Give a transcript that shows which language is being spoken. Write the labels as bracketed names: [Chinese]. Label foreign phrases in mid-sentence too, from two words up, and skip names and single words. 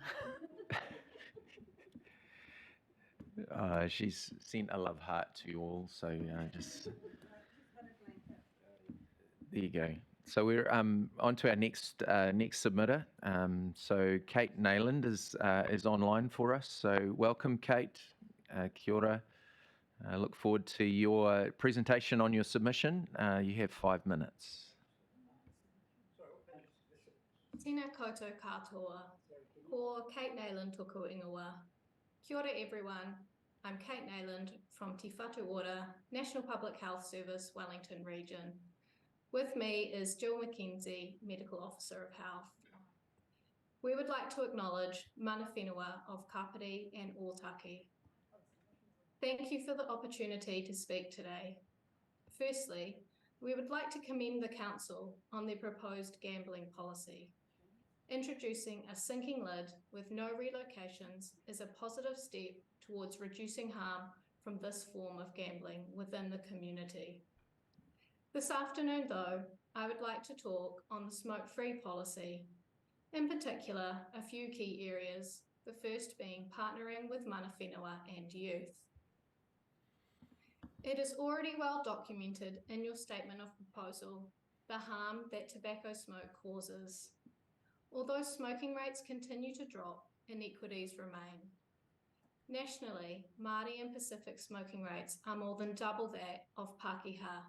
[English] She's sent a love heart to you all, so just there you go. So we're on to our next submitter. So Kate Nayland is online for us. So welcome, Kate. [Māori] Kia ora. [English] I look forward to your presentation on your submission. You have 5 minutes. [Māori] Tēnā koutou katoa. Ko Kate Nayland tōku ingoa. Kia ora [English] everyone. I'm Kate Nayland from Te Whatu Ora, National Public Health Service, Wellington Region. With me is Jill McKenzie, Medical Officer of Health. We would like to acknowledge [Māori] mana whenua [English] of Kapiti and Ōtaki. Thank you for the opportunity to speak today. Firstly, we would like to commend the Council on their proposed gambling policy. Introducing a sinking lid with no relocations is a positive step towards reducing harm from this form of gambling within the community. This afternoon, though, I would like to talk on the smoke-free policy. In particular, a few key areas, the first being partnering with [Māori] mana whenua [English] and youth. It is already well documented in your statement of proposal the harm that tobacco smoke causes. Although smoking rates continue to drop, inequities remain. Nationally, Māori and Pacific smoking rates are more than double that of Pākehā.